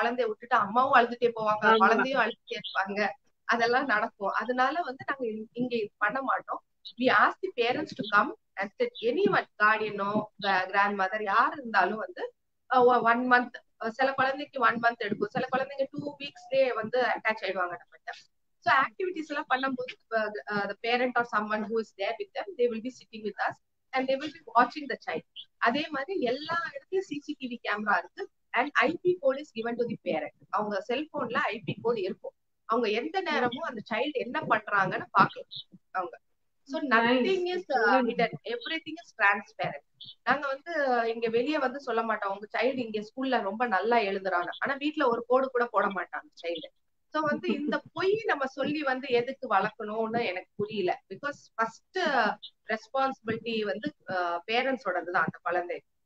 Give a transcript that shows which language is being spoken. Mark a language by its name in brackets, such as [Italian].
[Tamil] குழந்தைய விட்டுட்டு அம்மாவும் அழுதுட்டே போவாங்க, குழந்தையும் அழுதுட்டே இருப்பாங்க, அதெல்லாம் நடக்கும். அதனால வந்து நாங்க இங்க பண்ண மாட்டோம். [English] we ask the parents to come and sit, [Tamil] anyone, guardian-ஓ grandmother யார் இருந்தாலும் வந்து 1 month, சில குழந்தைக்கு 1 month எடுக்கும், சில குழந்தைங்க 2 weeksலயே வந்து அட்டாச் ஆயிடுவாங்க நம்மகிட்ட. [English] So activities எல்லாம் பண்ணும்போது the parent or someone who is there with them, they will be sitting with us and they will be watching the child. [Tamil] அதே மாதிரி எல்லா இடத்துலயும் சிசிடிவி கேமரா இருக்கு and IP code [English] is given to the parent. [Tamil] அவங்க செல்போன்ல IP code இருக்கும். அவங்க எந்த நேரமும் அந்த சைல்டு என்ன பண்றாங்கன்னு பாக்கலாம் அவங்க. [English] So nothing is hidden, everything is transparent. [Tamil] நாங்க வந்து இங்க வெளியே வந்து சொல்ல மாட்டோம் உங்க சைல்டு இங்க ஸ்கூல்ல ரொம்ப நல்லா எழுதுறாங்க, ஆனா வீட்டுல ஒரு கோடு கூட போட மாட்டாங்க சைல்டு. சோ வந்து இந்த பொய் நம்ம சொல்லி வந்து எதுக்கு வளர்க்கணும்னு எனக்கு புரியல. பிகாஸ் ஃபர்ஸ்ட் ரெஸ்பான்சிபிலிட்டி வந்து பேரண்ட்ஸோடதுதான் அந்த குழந்தை.